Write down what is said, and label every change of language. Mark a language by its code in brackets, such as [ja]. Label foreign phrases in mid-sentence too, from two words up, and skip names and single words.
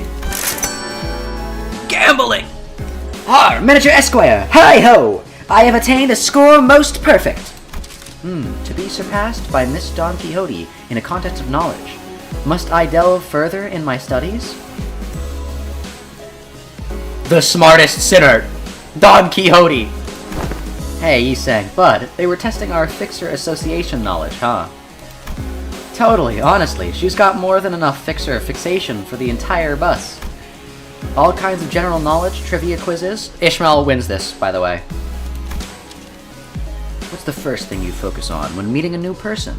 [en] Gambling! Ah, Miniature Esquire! Hi-ho! I have attained a score most perfect! To be surpassed by Miss Don Quixote in a contest of knowledge. Must I delve further in my studies? The smartest sinner! Don Quixote! Hey, Yiseng, bud, they were testing our Fixer Association knowledge, huh? Totally, honestly, she's got more than enough Fixer fixation for the entire bus. All kinds of general knowledge, trivia quizzes. Ishmael wins this, by the way. What's the first thing you focus on when meeting a new person?